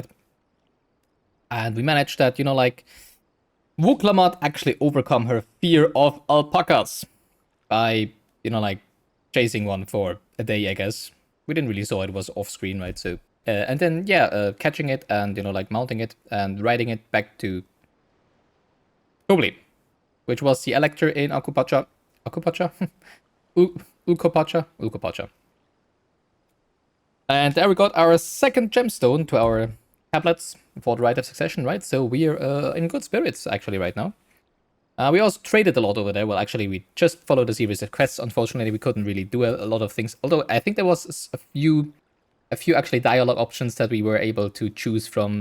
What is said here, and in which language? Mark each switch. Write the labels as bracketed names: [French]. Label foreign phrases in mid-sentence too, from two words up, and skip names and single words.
[English] And we managed that, Wuklamat actually overcome her fear of alpacas by, chasing one for a day, I guess. We didn't really saw it was off screen, right? So and then, catching it and, mounting it and riding it back to Tobli, which was the elector in Akupacha. Akupacha? Ukopacha? Ukopacha. And there we got our second gemstone to our tablets for the Rite of Succession, right? So we're in good spirits, actually, right now. We also traded a lot over there. Well, actually, we just followed a series of quests. Unfortunately, we couldn't really do a lot of things. Although, I think there was a few actually dialogue options that we were able to choose from.